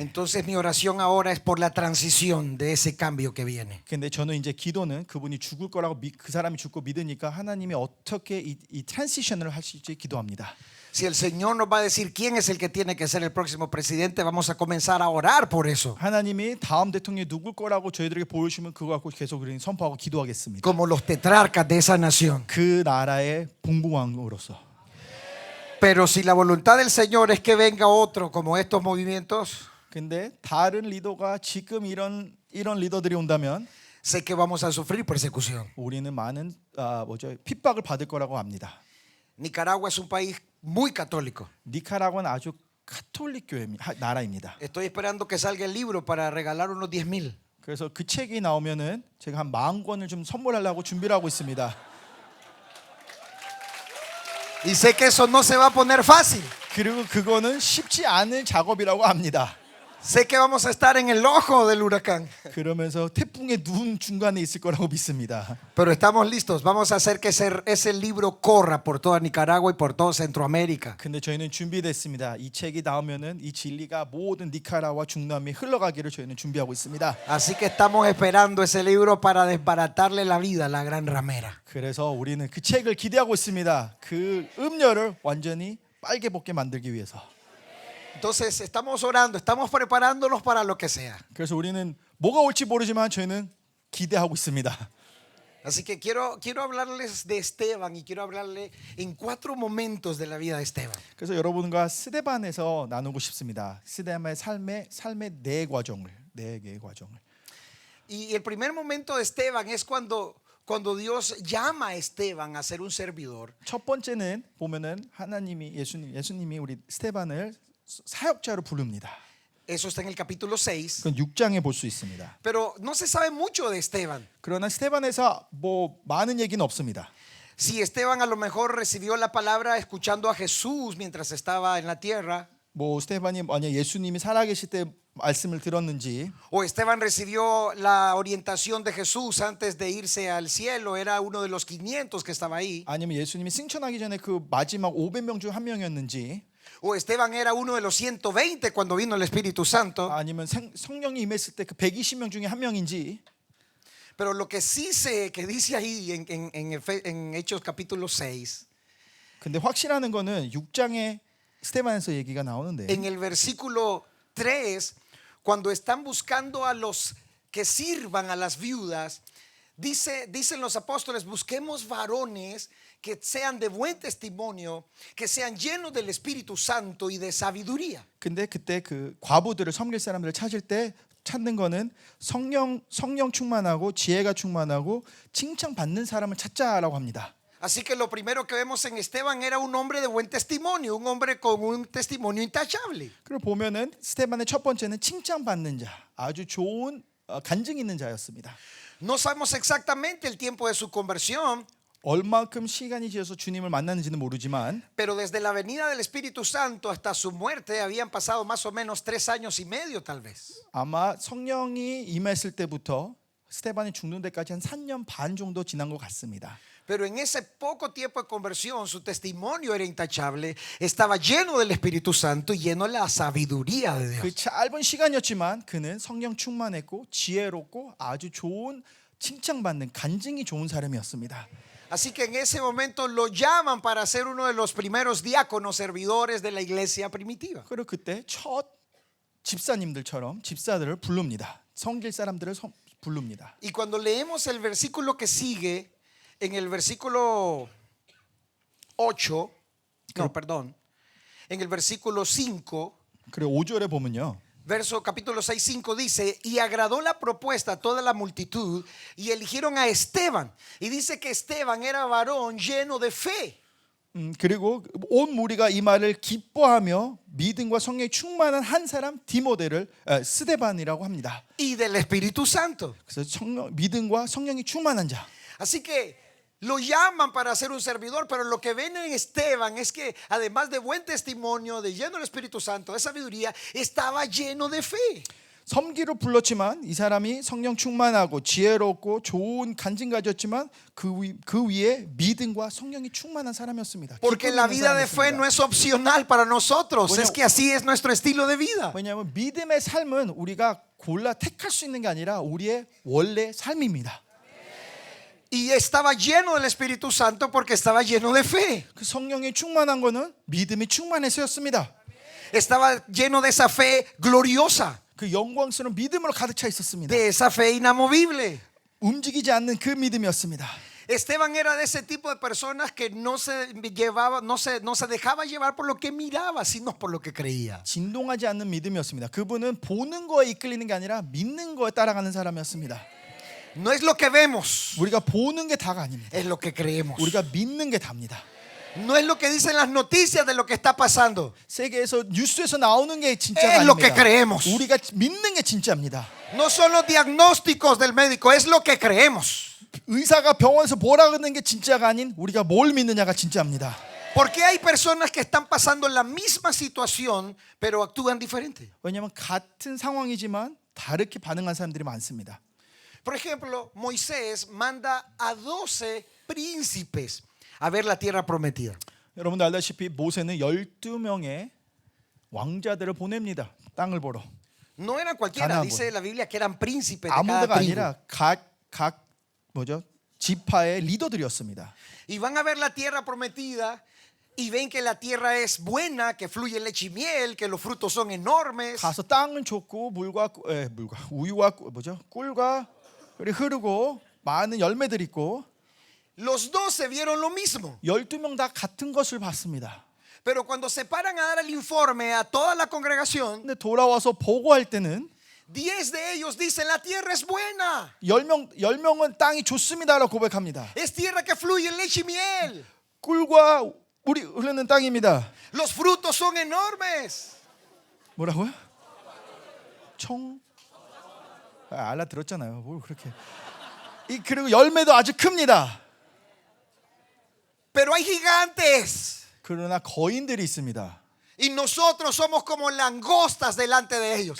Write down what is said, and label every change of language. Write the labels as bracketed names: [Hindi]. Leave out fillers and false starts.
[Spanish] Entonces mi oración ahora es por la transición de ese cambio que viene. [Korean] 근데 저는 이제 기도는 그분이 죽을 거라고 그 사람이 죽고 믿으니까 하나님이 어떻게 이 트랜지션을 할 수 있지 기도합니다. [Spanish] Si el Señor nos va a decir quién es el que tiene que ser el próximo presidente, vamos a comenzar a orar por eso. [Korean] 하나님이 다음 대통령이 누굴 거라고 저희들에게 보여주시면 그거 갖고 계속 우리는 선포하고 기도하겠습니다. [Spanish] Como los tetrarcas de esa nación. [Korean] 그 나라의 봉봉왕으로서. [Spanish] Pero si la voluntad del Señor es que venga otro como estos movimientos, [Korean] 근데 다른 리더가 지금 이런 리더들이 온다면 [Spanish] sé que vamos a sufrir persecución. [Korean] 우리는 많은 핍박을 받을 거라고 합니다. [Spanish] Nicaragua es un país muy católico. [Korean] 니카라구아는 아주 카톨릭 교회 나라입니다. [Spanish] Estoy esperando que salga el libro para regalar unos 10,000. [Korean] 그래서 그 책이 나오면은 제가 한 10,000권을 좀 선물하려고 준비를 하고 있습니다. [Spanish] Y sé que eso no se va a poner fácil. [Korean] 그리고 그거는 쉽지 않은 작업이라고 합니다. [Spanish] Sé que vamos a estar en el ojo del huracán. [Korean] 그러면서 태풍의 눈 중간에 있을 거라고 믿습니다. [Spanish] Pero estamos listos. Vamos a hacer que ese libro corra por toda Nicaragua y por toda Centroamérica. [Korean] 근데 저희는 준비됐습니다. 이 책이 나오면은 이 진리가 모든 니카라와 중남미에 흘러가기를 저희는 준비하고 있습니다. [Spanish] Así que estamos esperando ese libro para desbaratarle la vida a la gran ramera. [Korean] 그래서 우리는 그 책을 기대하고 있습니다. 그 음료를 완전히 빨개 벗게 만들기 위해서. [Spanish] Entonces estamos orando, estamos preparándonos para lo que sea. [Korean] 그래서 우리는 뭐가 올지 모르지만 저희는 기대하고 있습니다. [Spanish] Así que quiero hablarles de Esteban y quiero hablarle en 4 momentos de la vida de Esteban. [Korean] 그래서 여러분과 스데반에서 나누고 싶습니다. 스데반의 삶의 네 개의 과정을. [Spanish] Y el primer momento de Esteban es cuando Dios llama a Esteban a ser un servidor. [Korean] 첫 번째는 보면은 예수님이 우리 스데반을 사역자로 부릅니다. [Spanish] Eso está en el capítulo 6. [Korean] 그건 6장에 볼 수 있습니다. [Spanish] Pero no se sabe mucho de Esteban. [Korean] 그러나 스데반에서 많은 얘기는 없습니다. [Spanish] Si Esteban a lo mejor recibió la palabra escuchando a Jesús mientras estaba en la tierra, [Korean] 스데반이 만약 예수님이 살아계실 때 말씀을 들었는지, [Spanish] o Esteban recibió la orientación de Jesús antes de irse al cielo, era uno de los 500 que estaba ahí, [Korean] 아니면 예수님이 승천하기 전에 그 마지막 500명 중 한 명이었는지, [Spanish] O Esteban era uno de los 120 cuando vino el Espíritu Santo. [Korean] 아니면 성령이 임했을 때 그 120명 중에 한 명인지. [Spanish] Pero lo que sí sé que dice ahí en Hechos capítulo 6, [Korean] 근데 확실한 거는 6장에 스데반에서 얘기가 나오는데 [Spanish] en el versículo 3, cuando están buscando a los que sirvan a las viudas, dicen los apóstoles, busquemos varones que sean de buen testimonio, que sean llenos del Espíritu Santo y de sabiduría. [Korean] 근데 그때 그 과부들을 섬길 사람들을 찾는 거는 성령 충만하고 지혜가 충만하고 칭찬받는 사람을 찾자라고 합니다. [Spanish] Así que lo primero que vemos en Esteban era un hombre de buen testimonio, un hombre con un testimonio intachable. [Korean] 그리고 보면은 스데반의 첫 번째는 칭찬받는 자, 아주 좋은 간증 있는 자였습니다. [Spanish] No sabemos exactamente el tiempo de su conversión, [Korean] 얼마큼 시간이 지어서 주님을 만났는지는 모르지만 [Spanish] pero desde la venida del Espíritu Santo hasta su muerte habían pasado más o menos 3 años y medio tal vez. [Korean] 아마 성령이 임했을 때부터 스데반이 죽는 데까지 한 3년 반 정도 지난 것 같습니다. [Spanish] Pero en ese poco tiempo de conversión su testimonio era intachable, estaba lleno del Espíritu Santo y lleno de la sabiduría de [Korean] 그 짧은 시간이었지만 그는 성령 충만했고 지혜롭고 아주 좋은 칭찬받는 간증이 좋은 사람이었습니다. [Spanish] Así que en ese momento lo llaman para ser uno de los primeros diáconos servidores de la iglesia primitiva. [Korean] 그리고 그때 첫 집사님들처럼 집사들을 부릅니다. 섬길 사람들을 부릅니다. [Spanish] Y cuando leemos el versículo que sigue, en el versículo 8, no, perdón, en el versículo 5, [Korean] 그리고 5절에 보면요. [Spanish] capítulo 6, 5 dice, y agradó la propuesta a toda la multitud y eligieron a Esteban. Y dice que Esteban era varón lleno de fe. [Korean] 그리고 온 무리가 이 말을 기뻐하며 믿음과 성령이 충만한 한 사람 디모데를 스데반이라고 합니다. [Spanish] Y del Espíritu Santo. [Korean] 그래서 믿음과 성령이 충만한 자. [Spanish] Así que lo llaman para ser un servidor, pero lo que ven en Esteban es que además de buen testimonio, de lleno del Espíritu Santo, de sabiduría, estaba lleno de fe. [Korean] 섬기로 불렀지만 이 사람이 성령 충만하고 지혜롭고 좋은 간증 가졌지만 그 위에 믿음과 성령이 충만한 사람이었습니다. [Spanish] Porque la vida de fe no es opcional para nosotros, es que así es nuestro estilo de vida. [Korean] 왜냐하면 믿음의 삶은 우리가 골라 택할 수 있는 게 아니라 우리의 원래 삶입니다. [Spanish] Y estaba lleno del Espíritu Santo porque estaba lleno de fe. [Korean] 그 성령이 충만한 거는 믿음이 충만해서였습니다. [Spanish] Estaba lleno de esa fe gloriosa, [Korean] 그 영광스러운 믿음으로 가득 차 있었습니다. [Spanish] de esa fe inamovible. [Korean] 움직이지 않는 그 믿음이었습니다. [Spanish] Esteban era de ese tipo de personas que no se dejaba llevar por lo que miraba, sino por lo que creía. [Korean] 진동하지 않는 믿음이었습니다. 그분은 보는 거에 이끌리는 게 아니라 믿는 거에 따라가는 사람이었습니다. [Spanish] No es lo que vemos, [Korean] 우리가 보는 게 다가 아닙니다. [Spanish] es lo que creemos. [Korean] 우리가 믿는 게 답니다. [Spanish] No es lo que dicen las noticias de lo que está pasando, [Korean] 세계에서 뉴스에서 나오는 게 진짜가 [Spanish] es lo que [Korean] 아닙니다. [Spanish] creemos. [Korean] 우리가 믿는 게 진짜입니다. [Spanish] No son los diagnósticos del médico, es lo que creemos. [Korean] 의사가 병원에서 뭐라 그러는 게 진짜가 아닌 우리가 뭘 믿느냐가 진짜입니다. [Spanish] Porque hay personas que están pasando la misma situación, pero actúan diferente. [Korean] 왜냐하면 같은 상황이지만 다르게 반응한 사람들이 많습니다. [Spanish] Por ejemplo, Moisés manda a 12 príncipes a ver la tierra prometida. [Korean] 여러분도 알다시피 모세는 12명의 왕자들을 보냅니다. 땅을 보러. [Spanish] No eran cualquiera, [Korean] 가나안 [Spanish] dice la Biblia que eran príncipes de cada [Korean] 아무데가 [Spanish] tribu. [Korean] 아니라 각 지파의 리더들이었습니다. [Spanish] Y van a ver la tierra prometida y ven que la tierra es buena, que fluye leche y miel, que los frutos son enormes. [Korean] 가서 땅은 좋고 물과 우유와 꿀과 흐르고 많은 열매들이 있고 [Spanish] Los 12 vieron lo mismo. [Korean] 12명 다 같은 것을 봤습니다. [Spanish] Pero cuando se paran a dar el informe a toda la congregación, [Korean] 근데 돌아와서 보고할 때는 [Spanish] 10 de ellos dicen la tierra es buena. [Korean] 10명은 땅이 좋습니다라고 고백합니다. [Spanish] Es tierra que fluye leche y miel. [Korean] 꿀과 물이 흐르는 땅입니다. [Spanish] Los frutos son enormes. [Korean] 뭐라고요? 알아들었잖아요. 뭘 그렇게. 그리고 열매도 아주 큽니다. [Spanish] Pero hay gigantes. [Korean] 그러나 거인들이 있습니다. [Spanish] Y nosotros somos como langostas delante de ellos.